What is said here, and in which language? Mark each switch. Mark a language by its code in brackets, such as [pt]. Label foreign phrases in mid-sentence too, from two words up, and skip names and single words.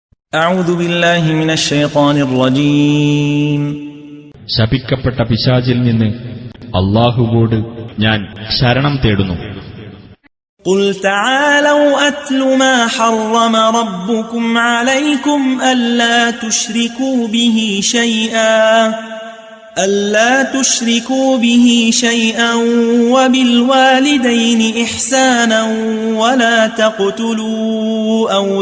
[ar] أعوذ بالله من الشيطان الرجيم [ml] ശപിക്കപ്പെട്ട പിശാചിൽ നിന്ന് അല്ലാഹുവോട് ഞാൻ ശരണം തേടുന്നു. [ar] قل تعالوا أتل ما حرم ربكم عليكم ألا تشركوا به شيئا وبالوالدين إحسانا ولا تقتلوا